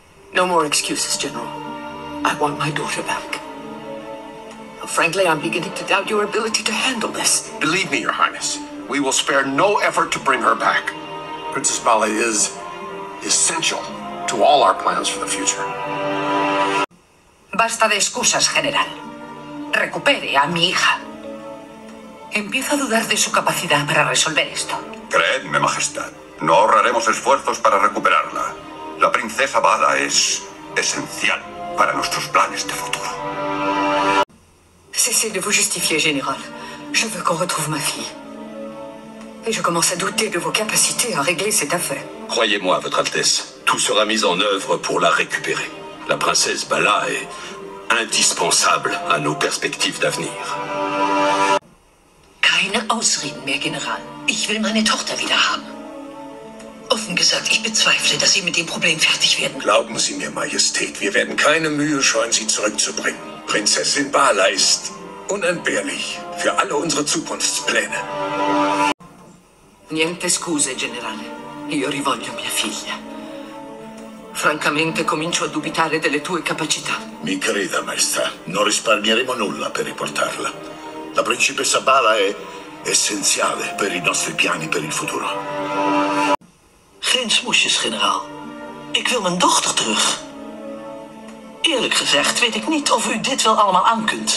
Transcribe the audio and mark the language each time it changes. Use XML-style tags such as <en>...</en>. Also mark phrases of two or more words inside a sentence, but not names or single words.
<en>No more excuses, General. I want my daughter back. Frankly, I'm beginning to doubt your ability to handle this. Believe me, Your Highness, we will spare no effort to bring her back. Princess Bala is essential to all our plans for the future.</en> <es>Basta de excusas, general. Recupere a mi hija. Empiezo a dudar de su capacidad para resolver esto. Creedme, Majestad, no ahorraremos esfuerzos para recuperarla. La princesa Bala es esencial para nuestros planes de futuro.</es> <fr>Cessez de vous justifier, général. Je veux qu'on retrouve ma fille. Et je commence à douter de vos capacités à régler cette affaire. Croyez-moi, Votre Altesse, tout sera mis en œuvre pour la récupérer. La princesse Bala est indispensable à nos perspectives d'avenir.</fr> <de>Keine Ausreden mehr, General. Ich will meine Tochter wieder haben. Offen gesagt, ich bezweifle, dass Sie mit dem Problem fertig werden. Glauben Sie mir, Majestät, wir werden keine Mühe scheuen, sie zurückzubringen. Prinzessin Bala ist unentbehrlich für alle unsere Zukunftspläne.</de> <it>Niente scuse, generale. Io rivoglio mia figlia. Francamente comincio a dubitare delle tue capacità. Mi creda, maestà, non risparmieremo nulla per riportarla. La principessa Bala è essenziale per i nostri piani per il futuro.</it> <nl>Geen smoesjes, generaal. Ik wil mijn dochter terug. Eerlijk gezegd weet ik niet of u dit wel allemaal aankunt.</nl>